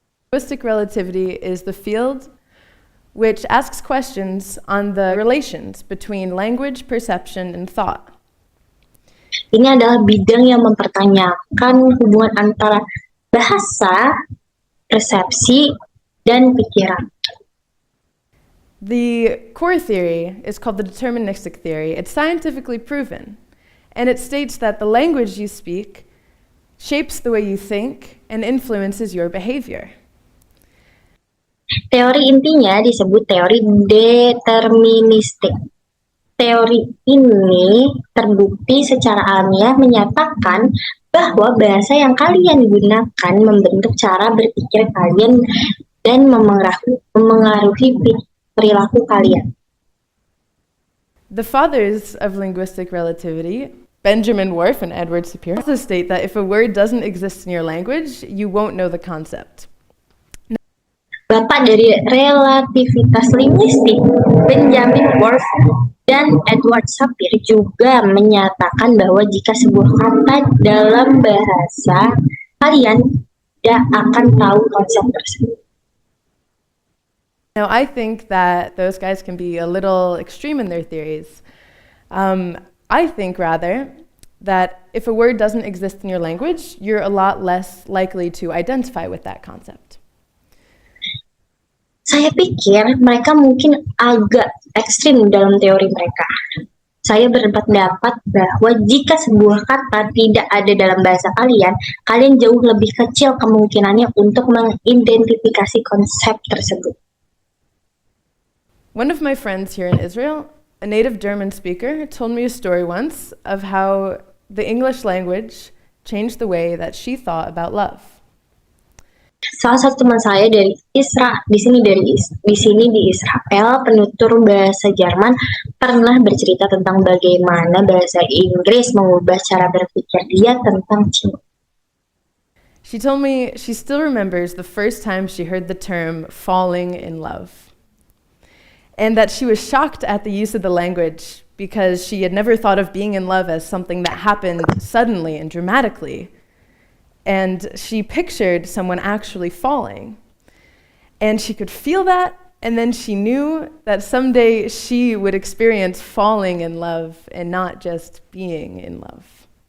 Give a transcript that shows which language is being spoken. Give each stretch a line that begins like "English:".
English: Linguistic relativity is the field which asks questions on the relations between language, perception, and thought.
Indonesian: Ini adalah bidang yang mempertanyakan hubungan antara bahasa, persepsi, dan pikiran.
English: The core theory is called the deterministic theory. It's scientifically proven, and it states that the language you speak shapes the way you think and influences your behavior.
Indonesian: Teori intinya disebut teori deterministik. Teori ini terbukti secara ilmiah menyatakan bahwa bahasa yang kalian gunakan membentuk cara berpikir kalian dan memengaruhi perilaku kalian.
English: The fathers of linguistic relativity, Benjamin Whorf and Edward Sapir, also state that if a word doesn't exist in your language, you won't know the concept.
Indonesian: Bapak dari relativitas linguistik, Benjamin Whorf dan Edward Sapir juga menyatakan bahwa jika sebuah kata dalam bahasa, kalian tidak akan tahu konsep tersebut.
English: Now, I think that those guys can be a little extreme in their theories. I think rather that if a word doesn't exist in your language, you're a lot less likely to identify with that concept.
Indonesian: Saya pikir mereka mungkin agak ekstrim dalam teori mereka. Saya berpendapat bahwa jika sebuah kata tidak ada dalam bahasa kalian, kalian jauh lebih kecil kemungkinannya untuk mengidentifikasi konsep tersebut.
English: One of my friends here in Israel, a native German speaker, told me a story once of how the English language changed the way that she thought about love.
Indonesian: Salah satu teman saya dari di sini di Israel, penutur bahasa Jerman, pernah bercerita tentang bagaimana bahasa Inggris mengubah cara berpikir dia tentang cinta.
English: She told me she still remembers the first time she heard the term falling in love, and that she was shocked at the use of the language because she had never thought of being in love as something that happened suddenly and dramatically. And she pictured someone actually falling. And she could feel that, and then she knew that someday she would experience falling in love and not just being in love.